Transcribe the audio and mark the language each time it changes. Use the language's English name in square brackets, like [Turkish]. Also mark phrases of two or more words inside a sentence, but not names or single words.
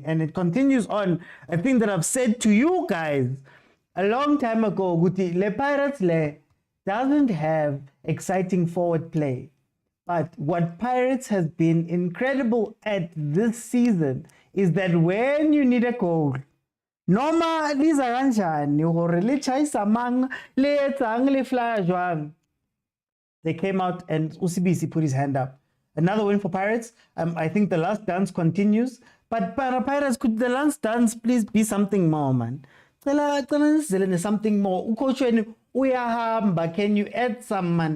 [English] And it continues on a thing that I've said to you guys a long time ago. Guti, Le Pirates doesn't have exciting forward play. But what Pirates has been incredible at this season is that when you need a goal, [Southern Sotho] Noma liza kanjani hore le chayisa mang le etsang le fly jwang. [English] They came out and Usibisi put his hand up. Another win for Pirates. I think the last dance continues. But Pirates, could the last dance please be something more, man? Something more. Can you add some, man?